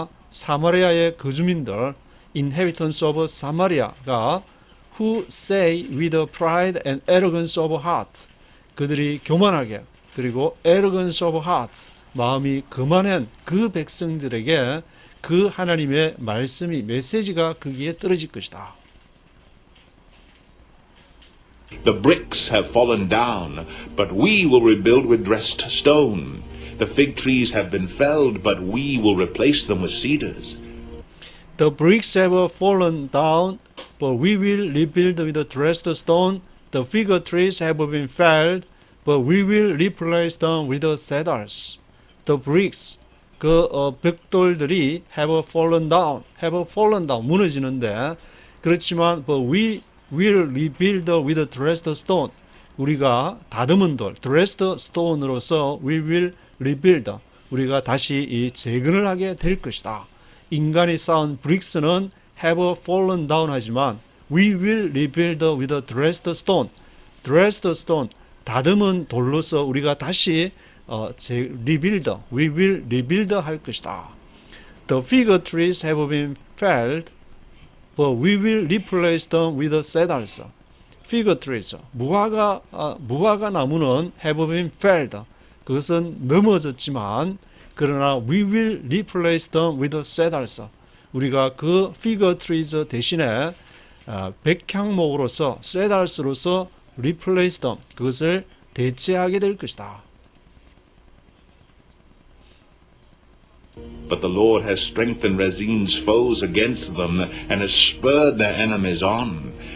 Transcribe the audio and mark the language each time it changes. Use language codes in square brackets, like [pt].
[ko] 사마리아의 거주민들, [en] inhabitants of Samaria [ko] 가 [en] who say with a pride and arrogance of heart, [ko] 그들이 교만하게 그리고 [en] arrogance of heart, [ko] 마음이 거만한 그 백성들에게 그 하나님의 말씀이 메시지가 거기에 떨어질 것이다. [en] The bricks have fallen down, but we will rebuild with dressed stone. The fig trees have been felled, but we will replace them with cedars. The bricks have fallen down, but we will rebuild with a dressed stone. The fig trees have been felled, but we will replace them with the cedars. The bricks, [ko] 벽돌들이 [en] have fallen down, [ko] 무너지는데 그렇지만 [en] but we will rebuild with a dressed stone. [ko] 우리가 다듬은 돌, [en] dressed stone으로서 we will rebuild. [ko] 우리가 다시 재건을 하게 될 것이다. 인간이 쌓은 [en] bricks는 have fallen down [ko] 하지만 [en] we will rebuild with a dressed stone. dressed stone, [ko] 다듬은 돌로서 우리가 다시 [en] rebuild, we will rebuild [ko] 할 것이다. [en] The fig trees have been felled, but we will replace them with cedars. fig trees, [ko] 무화과 나무는 [en] have been felled. [ko] 그것은 넘어졌지만 그러나 [en] we will replace them with cedars. [ko] 우리가 그 fig trees 대신에 백향목으로서 cedars로서 [en] replace them, [ko] 그것을 대체하게 될 것이다. [en] But the Lord has strengthened Rezin's foes against them and has spurred their enemies on.